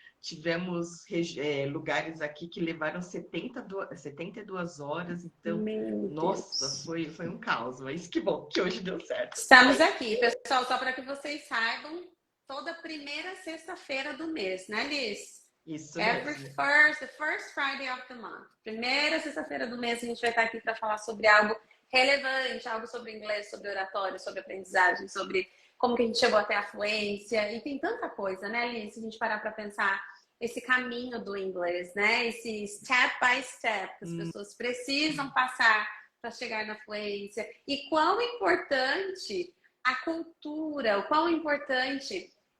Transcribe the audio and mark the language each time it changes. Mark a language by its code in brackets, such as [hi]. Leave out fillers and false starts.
[pt] Tivemos lugares aqui que levaram 72 horas, então, nossa, foi um caos, mas que bom que hoje deu certo. Estamos aqui, pessoal, só para que vocês saibam, toda primeira sexta-feira do mês, né, Liz? Isso mesmo. [en] The first Friday of the month. [pt] Primeira sexta-feira do mês a gente vai estar aqui para falar sobre algo relevante, algo sobre inglês, sobre oratório, sobre aprendizagem, sobre como que a gente chegou até a fluência, e tem tanta coisa, né, Liz, se a gente parar para pensar esse caminho do inglês, né, esse [en] step by step [pt] que as pessoas precisam passar para chegar na fluência, e quão importante a cultura, o quão importante...